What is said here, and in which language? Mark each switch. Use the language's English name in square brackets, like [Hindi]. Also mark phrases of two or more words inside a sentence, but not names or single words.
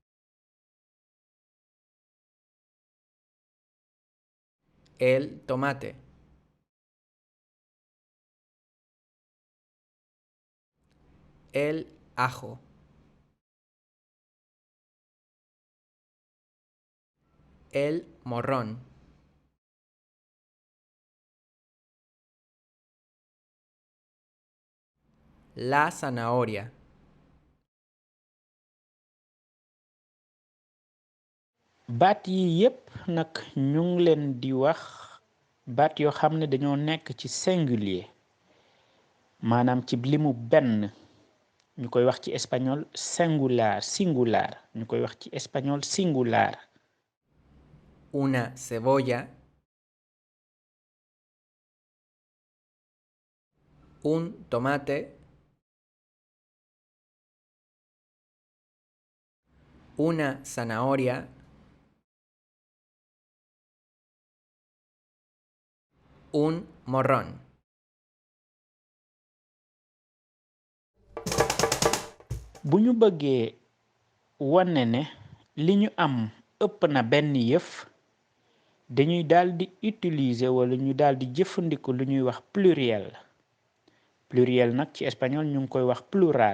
[Spanish] el tomate, el ajo, el morrón, la zanahoria, [Wolof] baat yi yépp nag ñu ngi leen di wax baat yoo xam ne dañoo nekk ci singulier maanaam ci limu benn ñu koy wax ci espagnol singular ñu koy wax ci espagnol singular. [Spanish] una cebolla, un tomate, una zanahoria, un morrón. [Wolof] bu ñu bëggee wane ne li ñu am ëpp na benn yëf dañuy daldi utiliser wala ñu daldi jëfandikoo lu ñuy wax pluriel nag ci espagnol ñu ngi koy wax plural.